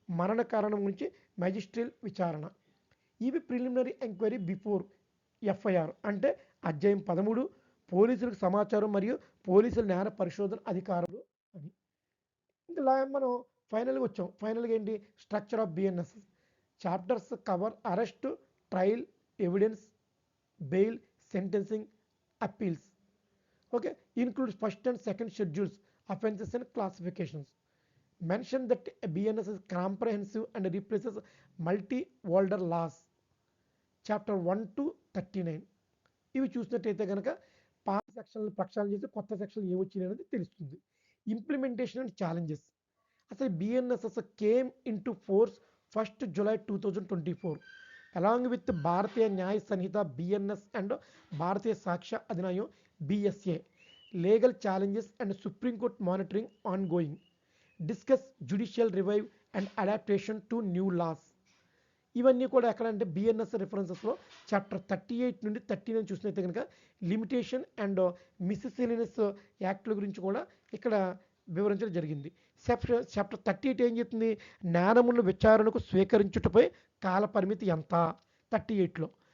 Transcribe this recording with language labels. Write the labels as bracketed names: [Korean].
[Telugu] మరణ కారణం గురించి మ్యాజిస్ట్రేట్ విచారణ. ఇవి ప్రిలిమినరీ ఎంక్వైరీ బిఫోర్ ఎఫ్ఐఆర్ అంటే అధ్యాయం 13 పోలీసులకు సమాచారం మరియు పోలీసుల నేర పరిశోధన అధికారులు అని. ఇంకా మనం ఫైనల్గా వచ్చాం. ఫైనల్గా ఏంటి? Structure of BNS. [English] Chapters cover arrest, trial, evidence, bail, sentencing, appeals. Okay, includes first and second schedules, offenses and classifications. Mention that BNS is comprehensive and replaces multi-older laws. Chapter 1 to 39. [Telugu] ఇవి చూసినట్టయితే కనుక పాత సెక్షన్లు ప్రక్షాళన చేసి కొత్త సెక్షన్లు ఏమొచ్చినాయి అనేది తెలుస్తుంది. [English] Implementation and challenges. అసలు BNSS came into force 1st July 2024 along with [Telugu] భారతీయ న్యాయ సంహిత [English] BNS and Bharatiya Sakshya Adhiniyam BSA. Legal challenges and Supreme Court monitoring ongoing. Discuss judicial revive and adaptation to new laws. [Telugu] ఇవన్నీ కూడా ఎక్కడంటే BNS రిఫరెన్సెస్లో chapter 38 నుండి 39 చూసినట్లయితే కనుక limitation and మిస్సెలేనియస్ యాక్ట్ల గురించి కూడా ఇక్కడ వివరించడం జరిగింది. చాప్టర్ 38 ఏం చెప్తుంది? నేరములను విచారణకు స్వీకరించుటపై కాల పరిమితి ఎంత 38లో.